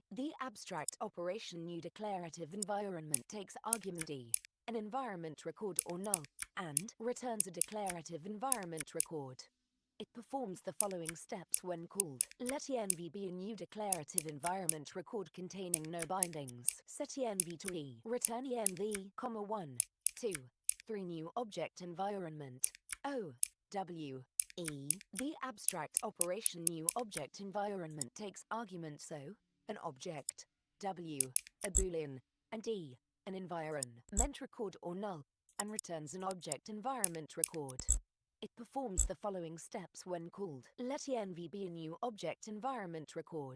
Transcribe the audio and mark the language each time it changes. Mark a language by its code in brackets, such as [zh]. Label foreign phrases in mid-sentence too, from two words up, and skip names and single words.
[en] The abstract operation new declarative environment takes argument D, an environment record or null, and returns a declarative environment record. It performs the following steps when called. Let env be a new declarative environment record containing no bindings. Set env to E. Return env, 1, 2, 3 new object environment. O. W. E. The abstract operation new object environment takes arguments O, an object, W, a boolean, and E, an environment record or null, and returns an object environment record. It performs the following steps when called. Let env be a new object environment record.